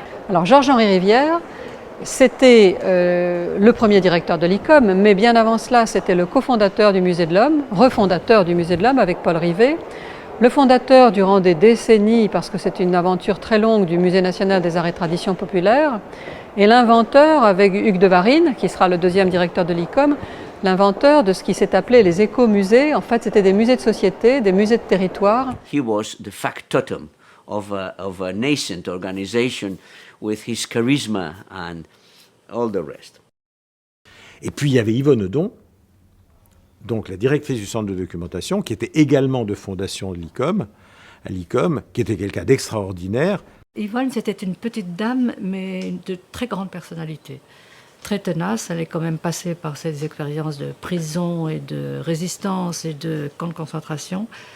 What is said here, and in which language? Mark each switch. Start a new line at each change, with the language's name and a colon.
French: Alors Georges-Henri Rivière, c'était le premier directeur de l'ICOM, mais bien avant cela, c'était le cofondateur du Musée de l'Homme, refondateur du Musée de l'Homme avec Paul Rivet, le fondateur durant des décennies, parce que c'est une aventure très longue, du Musée national des arts et traditions populaires, et l'inventeur avec Hugues de Varine, qui sera le deuxième directeur de l'ICOM, l'inventeur de ce qui s'est appelé les écomusées. En fait, c'était des musées de société, des musées de territoire.
English: He was the factotum of a nascent organization with his charisma and all the rest.
French: Et puis il y avait Yvonne Odon, donc la directrice du centre de documentation, qui était également de fondation de l'ICOM, à l'ICOM, qui était quelqu'un d'extraordinaire. Yvonne, c'était une petite dame, mais de très grande personnalité. Très tenace, elle est quand même passée par ces expériences de prison et de résistance et de camps de concentration.